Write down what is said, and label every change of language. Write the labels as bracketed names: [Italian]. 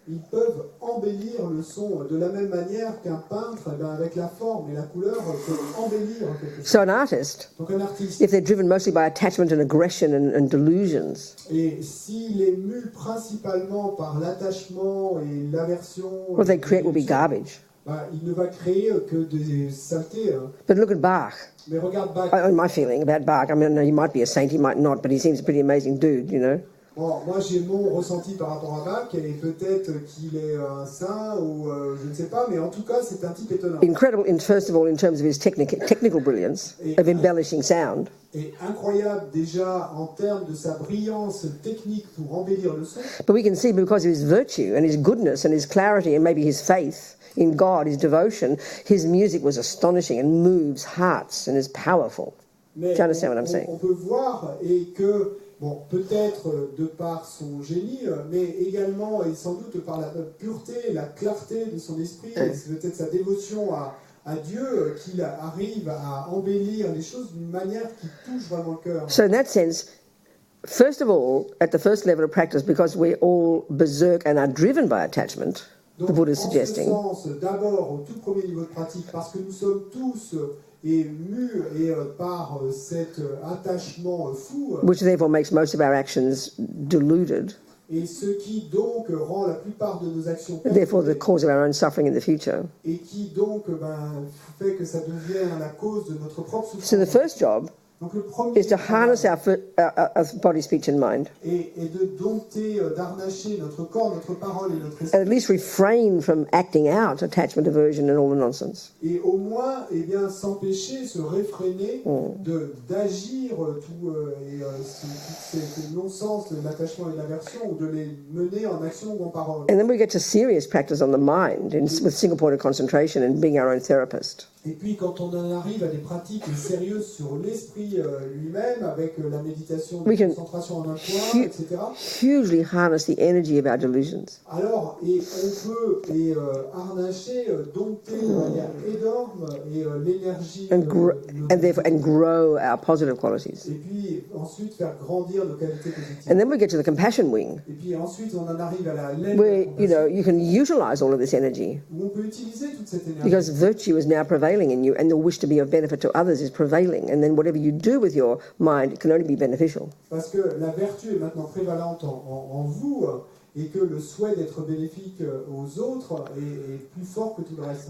[French] ils peuvent embellir le son de la même manière qu'un peintre, eh bien, avec la forme et la couleur, peut embellir quelque chose. [English] So an artist, [French] Donc un artiste, [English] if they're driven mostly by attachment and aggression and delusions, [French] et s'il est mu principalement par l'attachement et l'aversion, [English] what they create will be garbage. [French] Il ne va créer que des saletés. [English] But look at Bach. [French] Mais regarde Bach. [English] My feeling about Bach, I mean, he might be a saint, he might not, but he seems a pretty amazing dude, you know. [French] Bon, moi j'ai mon ressenti par rapport à Bach, et peut-être qu'il est un saint, ou je ne sais pas, mais en tout cas c'est un type étonnant. [English] Incredible, first of all, in terms of his technical brilliance, of embellishing sound. [French] Et incroyable déjà en termes de sa brillance technique pour embellir le son. [English] But we can see because of his virtue and his goodness and his clarity and maybe his faith in God, his devotion, his music was astonishing and moves hearts and is powerful. [French] Mais [English] Do you understand what I'm saying? [French] On peut voir et que, bon, peut-être de par son génie, mais également et sans doute par la pureté, la clarté de son esprit, et peut-être sa dévotion à Dieu, qu'il arrive à embellir les choses d'une manière qui touche vraiment le cœur. [English] So in that sense, first of all, at the first level of practice, because we're all berserk and are driven by attachment, [French] Donc, [English] the Buddha is [French] en [English] suggesting. [French] ce sens, d'abord, au tout premier niveau de pratique, parce que nous sommes tous mus par cet attachement fou, [English] Which therefore makes most of our actions deluded, [French] et ce qui donc rend la plupart de nos actions [English] and therefore the [French] perturbées, [English] cause of our own suffering in the future. [French] et qui donc fait que ça devient la cause de notre propre souffrance. [English] So the first job [French] Donc le premier [English] is to harness our body, speech and mind, [French] et de dompter, d'harnacher notre corps, notre parole et notre [English] and [French] esprit, [English] at least refrain from acting out attachment, aversion and all the nonsense. [French] et au moins s'empêcher, se réfréner d'agir tout ces non-sens de l'attachement et de l'aversion, ou de les mener en action ou en parole. [English] And then we get to serious practice on the mind with single point of concentration and being our own therapist. [French] Et puis quand on en arrive à des pratiques sérieuses sur l'esprit lui-même, avec la méditation de [English] We can [French] concentration en un point, etc., [English] hugely harness the energy of our delusions. [French] alors on peut harnacher, dompter de manière énorme l'énergie [English] And grow our positive qualities. [French] et puis ensuite faire grandir nos qualités positives. [English] And then we get to the compassion wing, [French] Et puis ensuite on en arrive à la laine [English] where [French] de compassion, [English] you can utilize all of this energy [French] où on peut utiliser toute cette énergie. [English] because virtue is now prevailing in you, and the wish to be of benefit to others is prevailing. And then whatever you do with your mind, it can only be beneficial. [French] Parce que la vertu est maintenant prévalente en vous, et que le souhait d'être bénéfique aux autres est plus fort que tout le reste.